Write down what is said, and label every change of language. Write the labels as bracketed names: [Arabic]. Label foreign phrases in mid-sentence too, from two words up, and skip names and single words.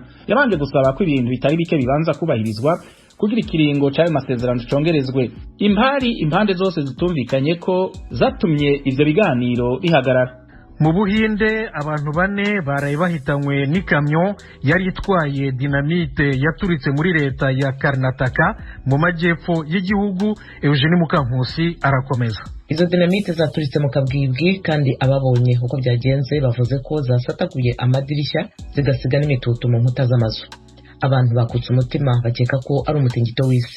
[Rundi] Yabanje gusaba ko ibintu bitari bike bibanza kubahirizwa kugira ikiringo cy'ayo masezerano congerezwe. Impande zose zitumvikanye ko zatumye ivyo biganiro bihagarara. [Kinyarwanda] Mu Buhinde abantu 4 baraye bahitanywe n'ikamyo yari itwaye dinamite yaturitse muri leta ya Karnataka mu majyepfo y'igihugu. Eugene Mukankusi arakomeza. Izo dinamite zaturitse mu kabwibwi kandi ababonye uko byagenze bavuze ko zasataguye amadirishya zigasiga n'imitutu mu nkuta z'amazu. Abantu bakutse umutima bakeka ko ari umutingito w'isi.